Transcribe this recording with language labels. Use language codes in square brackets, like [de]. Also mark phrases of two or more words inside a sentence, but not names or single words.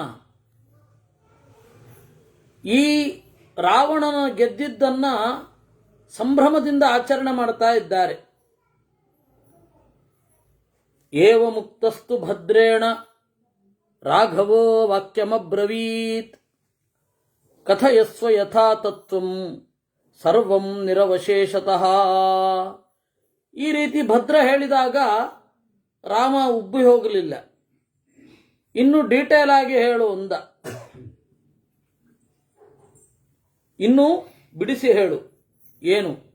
[kn] ಈ ರಾವಣನ ಗೆದ್ದಿದ್ದನ್ನ ಸಂಭ್ರಮದಿಂದ ಆಚರಣೆ ಮಾಡ್ತಾ ಇದ್ದಾರೆ. [sa] ಏವ ಮುಕ್ತಸ್ತು ಭದ್ರೇಣ ರಾಘವೋ ವಾಕ್ಯಮಬ್ರವೀತ್ ಕಥಯಸ್ವ ಯಥಾ ತತ್ವಂ ಸರ್ವಂ ನಿರವಶೇಷತಃ. [kn] ಈ ರೀತಿ ಭದ್ರ ಹೇಳಿದಾಗ ರಾಮ ಉಬ್ಬಿ ಹೋಗಲಿಲ್ಲ. ಇನ್ನು ಡೀಟೇಲ್ ಆಗಿ ಹೇಳು ಅಂದ. ಇನ್ನು ಬಿಡಿಸಿ ಹೇಳು ಏನು?